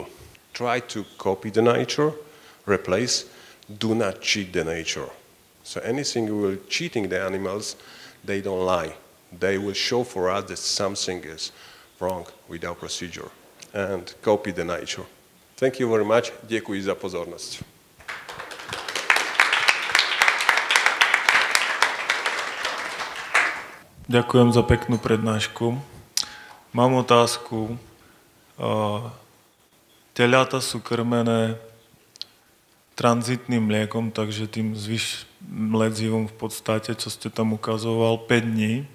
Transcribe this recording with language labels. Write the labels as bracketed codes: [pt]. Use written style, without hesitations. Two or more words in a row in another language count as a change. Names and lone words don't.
[en] Try to copy the nature, replace, do not cheat the nature. So anything you will cheating the animals, they don't lie. They will show for us that something is wrong with our procedure. And copy the nature. Thank you very much. [cs] Děkuji za pozornost. [sk] Ďakujem za peknú prednášku. Mám otázku. Teľata sú krmené tranzitným mliekom, takže tým mledzivom v podstate, čo ste tam ukazoval, 5 dní.